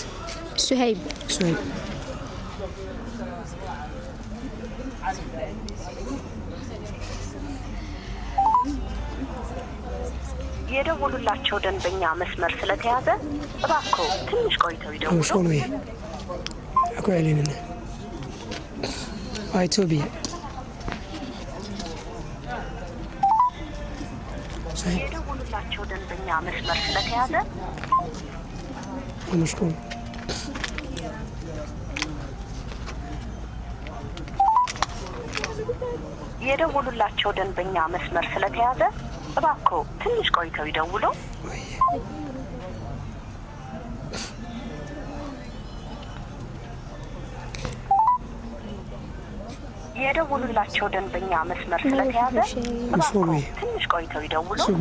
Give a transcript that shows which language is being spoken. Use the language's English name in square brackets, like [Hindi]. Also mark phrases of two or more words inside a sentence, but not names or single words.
[Arabic] سهيب [Amharic] የደወሉላቸው ደንበኛ መስመር ስለተያዘ እባክዎ ትንሽ ቆይተው ይደውሉ። [Arabic] مشغول وياه اكو علينا ايتوبيا [Amharic] የደወሉላቸው ደንበኛ መስመር ስለተያዘ [Arabic] مشغول [Amharic] የደወሉላቸው ደንበኛ መስመር ስለተያዘ እባክዎ ትንሽ ቆይተው ይደውሉ። የደወሉላቸው ደንበኛ መስመር ስለተያዘ እባክዎ ትንሽ ቆይተው ይደውሉ።